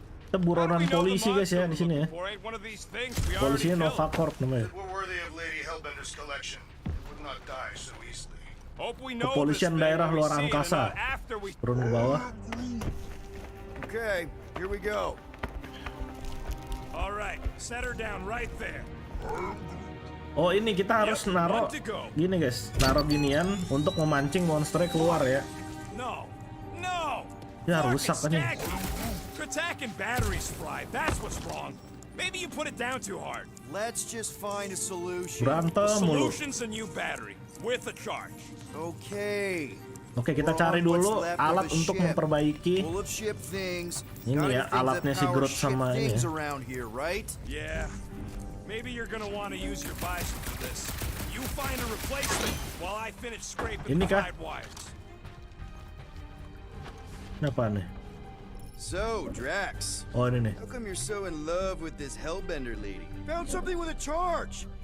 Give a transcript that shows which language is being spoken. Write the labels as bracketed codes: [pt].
[id] Kita buronan polisi guys ya di sini ya. Polisinya Nova Corp namanya. [en] If we're worthy of Lady Hellbender's collection, we would not die so easily. [id] Kepolisian daerah luar angkasa. Turun ke bawah. [en] Okay, here we go. All right, set her down right there. [id] Oh ini kita harus naruh gini guys, naruh ginian untuk memancing monsternya keluar ya. [en] No, no. [id] Ya rusak kan ini. [en] Attacking batteries fried. That's what's wrong. Maybe you put it down too hard. Let's just find a solution. [id] Berantem mulu. [en] Solution's a new battery with a charge. Okay. [id] Oke, kita cari dulu alat untuk memperbaiki. [en] Full of ship things. [id] Ini ya alatnya si Groot sama ini ya. [en] Around here, right? Yeah. Maybe you're gonna want to use your bison for this. You find a replacement while I finish scraping the hide wires. [id] Apa nih? [en] So, Drax. [id] Oh ini nih. [en] How come you're so in love with this Hellbender lady? Found something with a charge.